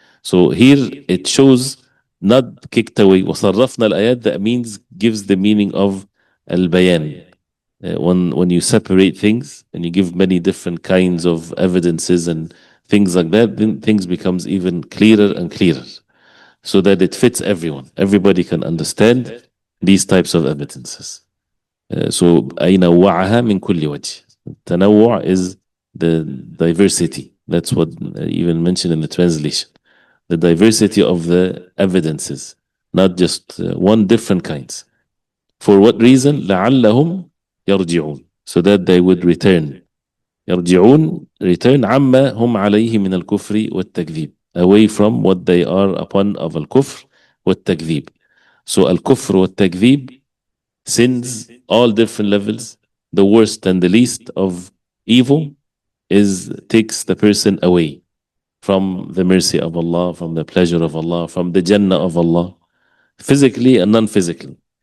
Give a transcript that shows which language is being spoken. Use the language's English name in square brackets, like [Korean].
[English] So here it shows not kicked away. [Arabic] وصرفنا الآيات, [English] that means gives the meaning of al-bayan. When you separate things and you give many different kinds of evidences and things like that, then things becomes even clearer and clearer, so that it fits everyone. Everybody can understand these types of evidences. [Arabic] So أي نوعها من كل وجه. [English] التنوع is the diversity. That's what even mentioned in the translation. The diversity of the evidences, not just one, different kinds. For what reason? [Arabic] لعلهم يرجعون, [English] so that they would return. [Arabic] يرجعون, [English] return [Arabic] عما هم عليه من الكفر والتكذيب, [English] away from what they are upon of [Arabic] الكفر والتكذيب. [English] So [Arabic] الكفر والتكذيب, [English] sins, all different levels, the worst and the least of evil takes the person away from the mercy of Allah, from the pleasure of Allah, from the Jannah of Allah, physically and non-physically.